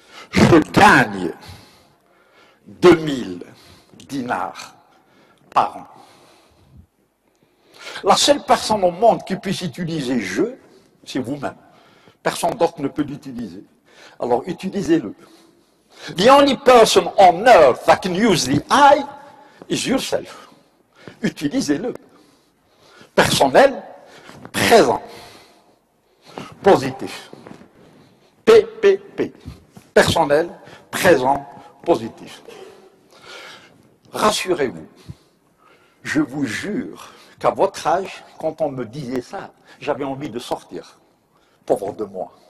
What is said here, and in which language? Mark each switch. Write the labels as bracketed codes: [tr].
[fr] Je gagne 2000 dinars par an. La seule personne au monde qui puisse utiliser je, c'est vous-même. Personne d'autre ne peut l'utiliser. Alors utilisez-le. [en] The only person on earth that can use the I is yourself. [fr] Utilisez-le. Personnel, présent, positif. PPP. Personnel, présent, positif. Rassurez-vous, je vous jure qu'à votre âge, quand on me disait ça, j'avais envie de sortir. Pauvre de moi.